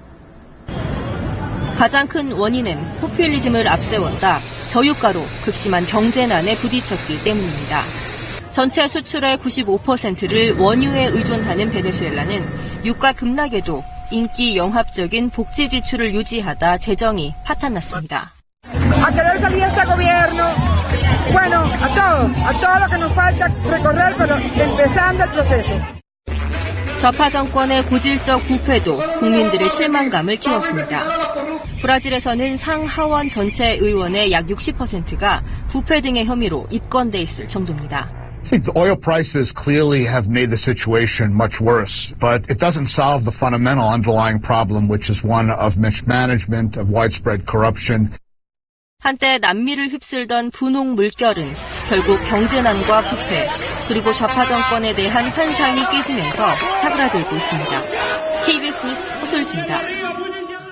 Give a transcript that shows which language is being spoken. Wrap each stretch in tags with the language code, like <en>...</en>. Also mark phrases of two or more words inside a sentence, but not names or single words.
<ko>가장 큰 원인은 포퓰리즘을 앞세웠다 저유가로 극심한 경제난에 부딪혔기 때문입니다. 전체 수출의 95%를 원유에 의존하는 베네수엘라는 유가 급락에도 인기 영합적인 복지 지출을 유지하다 재정이 파탄났습니다.</ko> <es>A querer salir este gobierno, bueno, a todo lo que nos falta recorrer, pero empezando el proceso.</es> <ko>좌파 정권의 고질적 부패도 국민들의 실망감을 키웠습니다. 브라질에서는 상하원 전체 의원의 약 60%가 부패 등의 혐의로 입건돼 있을 정도입니다.</ko> <en>I think the oil prices clearly have made the situation much worse, but it doesn't solve the fundamental underlying problem, which is one of mismanagement, of widespread corruption.</en> <ko>한때 남미를 휩쓸던 분홍 물결은 결국 경제난과 부패, 그리고 좌파 정권에 대한 환상이 깨지면서 사그라들고 있습니다. KBS 뉴스 호솔지입니다.</ko>